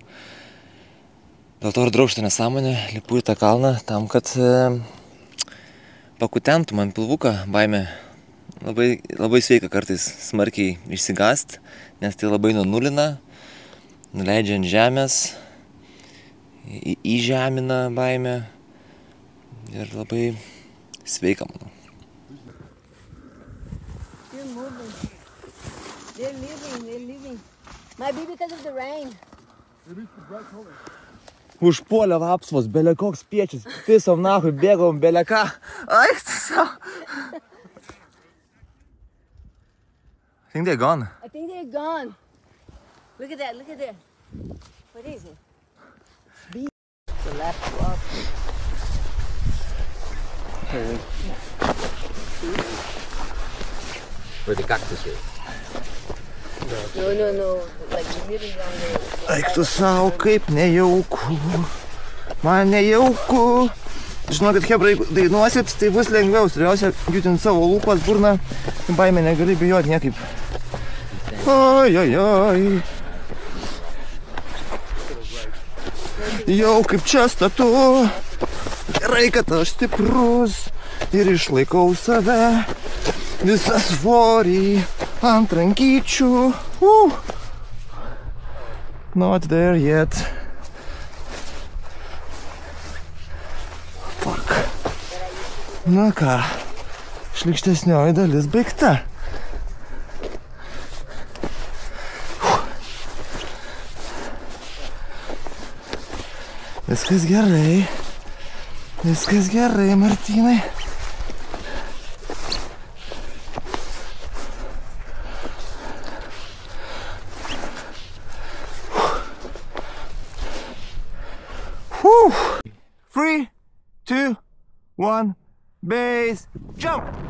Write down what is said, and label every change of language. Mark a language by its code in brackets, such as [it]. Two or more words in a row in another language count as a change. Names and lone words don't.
[lt] Dėl to ir darau šitą nesąmonę, lipu į tą kalną tam, kad pakutentų man pilvuką baimę. Labai sveika kartais smarkiai išsigąst, nes tai labai nunulina, nuleidžia ant žemės, įžemina baimę ir labai sveika, manau. [en] They're leaving. Might be because of the rain. [lt] Užpuolė vapsvos, belė koks piečis, pisom nahui, bėgom, belė ką. Ai, sau. [en] I think they're gone. I think they're gone. Look at that. What is it? The last drop. Where the cactus is. No. Like really down there. [lt] Eik tu sau, kaip nejauku. Man nejauku. Žinokit, hebra, jeigu dainuosit, tai bus lengviau. Svarbiausia, judint savo lūpas, burną. Baimė negali bijoti niekaip. Oi, oi, oi. Jau kaip čia statu. Gerai, kad aš stiprus ir išlaikau save. Visą svorį ant rankyčių. [en] Not there yet. Fuck. [lt] Na ką, šlykštesnioji dalis baigta. Viskas gerai. Viskas gerai, Martynai. Whew. [en] 3, 2, 1, base, jump!